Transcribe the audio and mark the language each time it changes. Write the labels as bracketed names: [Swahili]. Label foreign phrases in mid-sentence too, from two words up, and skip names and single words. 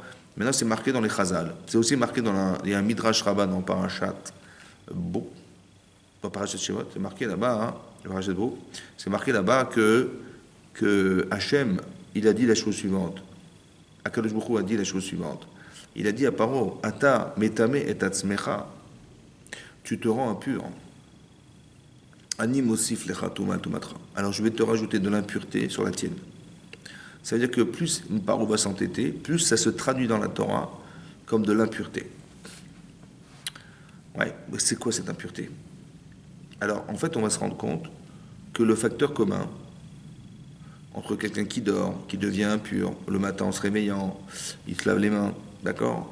[French] Maintenant c'est marqué dans les Chazal, c'est aussi marqué il y a un Midrash Rabbah dans Parashat Bo, dans Parashat Shemot, c'est marqué là-bas, Parashat Bo, c'est marqué là-bas que Hachem, il a dit la chose suivante. Akadosh Baruch Hu a dit la chose suivante. Il a dit à Paro, [Hebrew] אתה מטמא את עצמך, [French] tu te rends impur. [Hebrew] אני מוסיף לך טומאה. [French] Alors je vais te rajouter de l'impureté sur la tienne. Ça veut dire que plus Paro va s'entêter, plus ça se traduit dans la Torah comme de l'impureté. Ouais, mais c'est quoi cette impureté? Alors en fait, on va se rendre compte que le facteur commun entre quelqu'un qui dort, qui devient impur, le matin en se réveillant, il se lave les mains, d'accord?